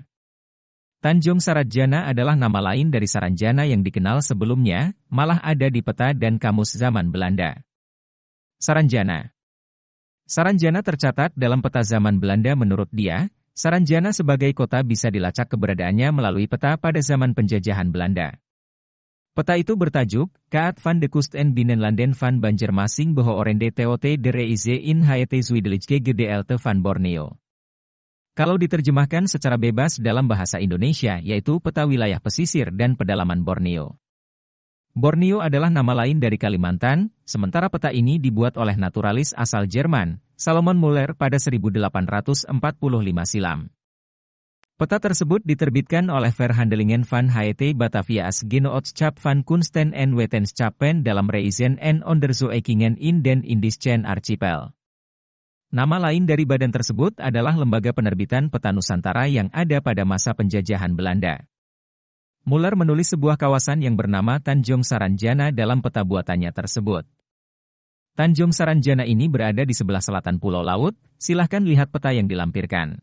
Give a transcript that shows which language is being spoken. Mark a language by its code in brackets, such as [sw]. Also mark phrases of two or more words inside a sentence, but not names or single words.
[id] Tanjung Saranjana adalah nama lain dari Saranjana yang dikenal sebelumnya, malah ada di peta dan kamus zaman Belanda. Saranjana. Saranjana tercatat dalam peta zaman Belanda. Menurut dia, Saranjana sebagai kota bisa dilacak keberadaannya melalui peta pada zaman penjajahan Belanda. Peta itu bertajuk, Kaat van de Kust en Binnenlanden van Banjarmasin Behoorende Tot de Reize in Het Zuidelijke Gedeelte van Borneo. Kalau diterjemahkan secara bebas dalam bahasa Indonesia yaitu peta wilayah pesisir dan pedalaman Borneo. Borneo adalah nama lain dari Kalimantan, sementara peta ini dibuat oleh naturalis asal Jerman, Salomon Muller pada 1845 silam. Peta tersebut diterbitkan oleh Verhandelingen van Het Batavia as Genootschap van Kunsten en Wetenschappen dalam Reizen en Onderzoekingen in den Indischen Archipel. Nama lain dari badan tersebut adalah Lembaga Penerbitan Peta Nusantara yang ada pada masa penjajahan Belanda. Muller menulis sebuah kawasan yang bernama Tanjung Saranjana dalam peta buatannya tersebut. Tanjung Saranjana ini berada di sebelah selatan Pulau Laut, silahkan lihat peta yang dilampirkan.